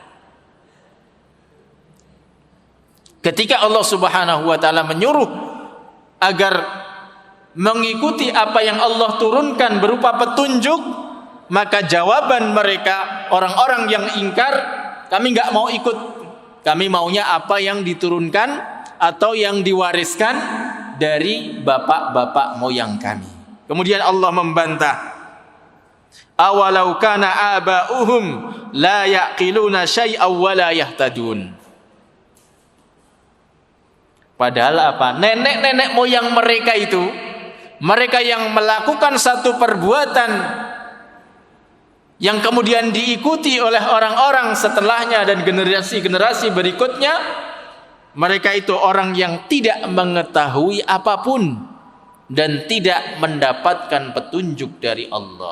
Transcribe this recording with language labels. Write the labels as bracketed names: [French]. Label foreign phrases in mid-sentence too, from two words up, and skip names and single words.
[Indonesian] Ketika Allah [Arabic] سبحانه وتعالى [Indonesian] menyuruh agar mengikuti apa yang Allah turunkan berupa petunjuk, maka jawaban mereka, orang-orang yang ingkar, kami enggak mau ikut. Kami maunya apa yang diturunkan atau yang diwariskan dari bapak-bapak moyang kami. Kemudian Allah membantah, [Arabic] أولو كان آباؤهم لا يعقلون شيئا ولا يهتدون. [Indonesian] Padahal apa? Nenek-nenek moyang mereka itu, mereka yang melakukan satu perbuatan yang kemudian diikuti oleh orang-orang setelahnya dan generasi-generasi berikutnya, mereka itu orang yang tidak mengetahui apapun dan tidak mendapatkan petunjuk dari Allah.